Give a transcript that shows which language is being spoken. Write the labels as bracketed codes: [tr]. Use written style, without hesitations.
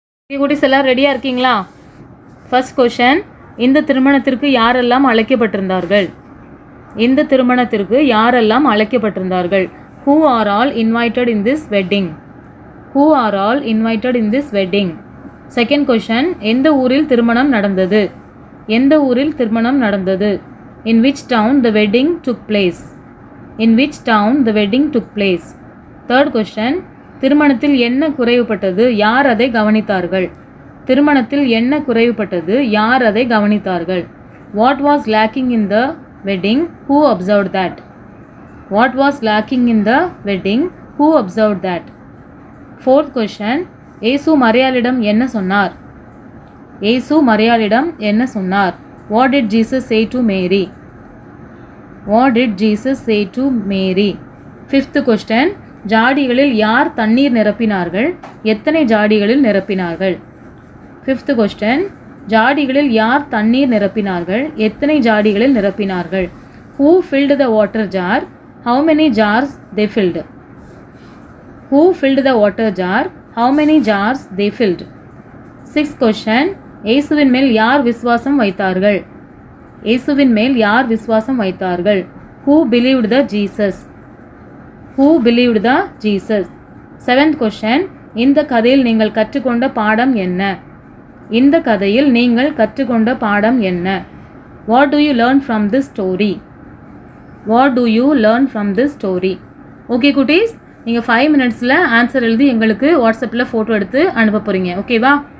[ta] குட்டீஸ் எல்லாம் ரெடியா இருக்கீங்களா? [en] first question, [ta] இந்த திருமணத்திற்கு யாரெல்லாம் அழைக்கப்பட்டிருந்தார்கள்? இந்த திருமணத்திற்கு யாரெல்லாம் அழைக்கப்பட்டிருந்தார்கள்? [en] Who are all invited in this wedding? Who are all invited in this wedding? Second question, [ta] எந்த ஊரில் திருமணம் நடந்தது? எந்த ஊரில் திருமணம் நடந்தது? [en] In which town the wedding took place? In which town the wedding took place? Third question, [ta] திருமணத்தில் என்ன குறைவுபட்டது? யார் அதை கவனித்தார்கள்? திருமணத்தில் என்ன குறைவுபட்டது? யார் அதை கவனித்தார்கள்? [en] What was lacking in the wedding? Who observed that? What was lacking in the wedding? Who observed that? Fourth question, [ta] இயேசு மரியாளிடம் என்ன சொன்னார்? இயேசு மரியாளிடம் என்ன சொன்னார்? [en] What did Jesus say to Mary? What did Jesus say to Mary? Fifth question, [ta] ஜாடிகளில் யார் தண்ணீர் நிரப்பினார்கள்? எத்தனை ஜாடிகளில் நிரப்பினார்கள்? [en] fifth question, [ta] ஜாடிகளில் யார் தண்ணீர் நிரப்பினார்கள்? எத்தனை ஜாடிகளில் நிரப்பினார்கள்? [en] Who filled the water jar? How many jars they filled? Who filled the water jar? How many jars they filled? [ta] Sixth question, இயேசுவின் மேல் யார் விசுவாசம் வைத்தார்கள்? இயேசுவின் மேல் யார் விசுவாசம் வைத்தார்கள்? [en] Who believed the Jesus? Who believed the Jesus? Seventh question, [ta] இந்த கதையில் நீங்கள் கற்றுக்கொண்ட பாடம் என்ன? இந்த கதையில் நீங்கள் கற்றுக்கொண்ட பாடம் என்ன? [en] What do you learn from this story? What do you learn from this story? [ta] Okay குட்டீஸ், நீங்கள் 5 minutesல ஆன்சர் எழுதி எங்களுக்கு வாட்ஸ்அப்பில் ஃபோட்டோ எடுத்து அனுப்ப போகிறீங்க. ஓகேவா?